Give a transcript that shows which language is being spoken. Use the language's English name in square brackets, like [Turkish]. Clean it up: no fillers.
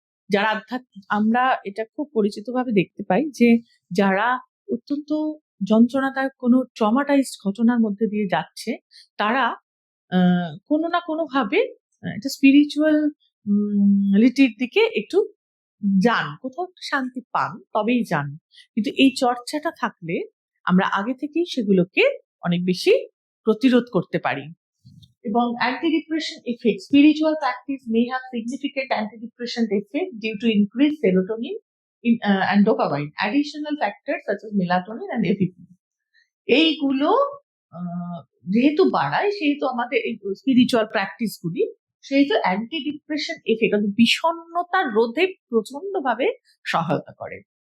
[Bangla] যারা আমরা এটা খুব পরিচিত ভাবে দেখতে পাই যে যারা অত্যন্ত যন্ত্রণাদায়ক কোনো ট্রমাটাইজড ঘটনার মধ্যে দিয়ে যাচ্ছে, তারা কোনো না কোনো ভাবে একটা স্পিরিচুয়াল লিটির দিকে একটু যান, কোথাও শান্তি পান, তবেই যান। কিন্তু এই চর্চাটা থাকলে আমরা আগে থেকেই সেগুলোকে অনেক বেশি প্রতিরোধ করতে পারি। [English] এবং antidepressant effect, spiritual practice may have significant antidepressant effect due to increased serotonin and dopamine, additional factors such as melatonin and APP. [Bangla] এইগুলো যেহেতু বাড়ায়, সেহেতু আমাদের এই স্পিরিচুয়াল প্র্যাকটিস গুলি সেহেতু অ্যান্টি ডিপ্রেশন এফেক্ট, বিষণ্ণতা রোধে প্রচন্ড ভাবে সহায়তা করে।